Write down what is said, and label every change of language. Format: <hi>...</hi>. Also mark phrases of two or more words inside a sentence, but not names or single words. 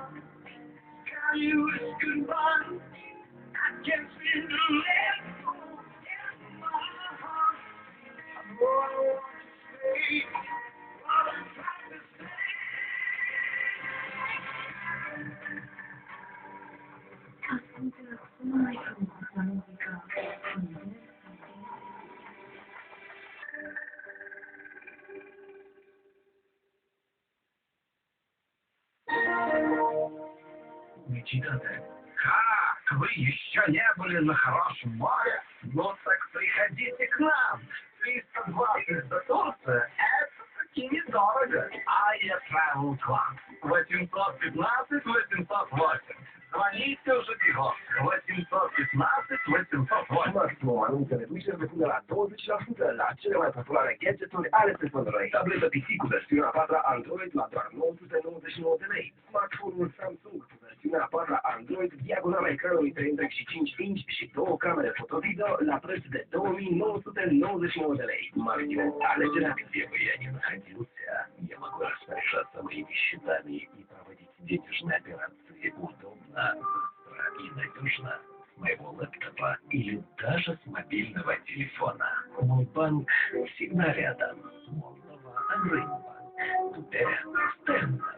<en>to tell you it's goodbye, I can't seem to let go in my heart. I know I want to say what I'm trying to say.</en> <ro>Ascultă cea mai frumoasă muzică.</ro> <ru>Начинайте. Как? Вы еще не были на хорошем море? Ну так приходите к нам. 320 до Турции — это таки недорого. Ая Travel Club. 815-808. Звоните уже бегом. 815-808.</ru> <ro>Maximum anunțe reduceri de până la 20% la cele mai populare gadgeturi ale telefonului. Tabletă PC cu versiunea 4 Android la doar 999 de lei. Smartphone-ul Samsung cu versiunea 4 Android, diagonala ecranului 3,5 inch și două camere foto-video la preț de 2999 de lei. Maximum, alegerea</ro> <ru>где бы я ни находился, я могу распоряжаться моими счетами и проводить денежные операции удобно, быстро и надежно с моего лэптопа или даже с мобильного телефона. Мой банк всегда рядом. Молдова, Агринбанк, теперь Стэнбай.</ru>